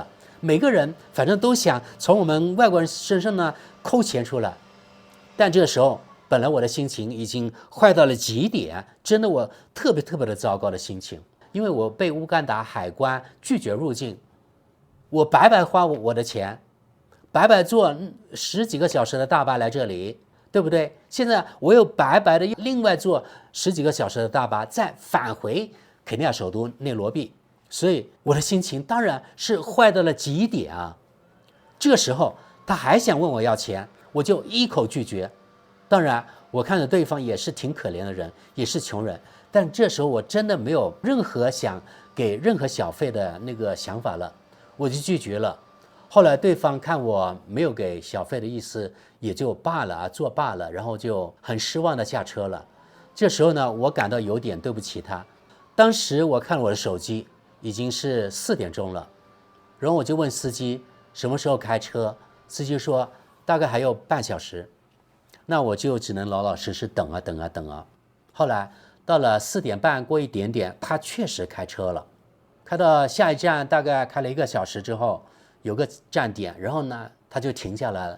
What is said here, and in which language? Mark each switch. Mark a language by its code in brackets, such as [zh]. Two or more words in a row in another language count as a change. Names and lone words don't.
[zh] 每個人反正都想從我們外国人身上呢扣錢出來，但這個時候本来我的心情已經壞到了極點，真的我特別的糟糕的心情，因為我被烏干達海關拒絕入境，我白白花我的錢，白白坐10幾個小時的大巴來這裡，對不對？現在我又白白的另外坐10幾個小時的大巴再返回肯尼亞首都內羅畢，所以我的心情當然是壞到了極點啊。這個時候他還想問我要錢，我就一口拒絕。當然我看着對方也是挺可憐的人，也是窮人，但這時候我真的沒有任何想給任何小費的那個想法了，我就拒絕了。後來對方看我沒有給小費的意思，也就罷了啊，作罷了，然後就很失望的下車了。這時候呢，我感到有點對不起他。當時我看了我的手機，已經是4點鐘了，然後我就問司機什麼時候開車，司機說大概還有半小時，那我就只能老老實實等啊等啊等啊。後來到了4點半過一點點，他確實開車了，開到下一站大概開了1個小時之後，有個站點，然後呢他就停下来了。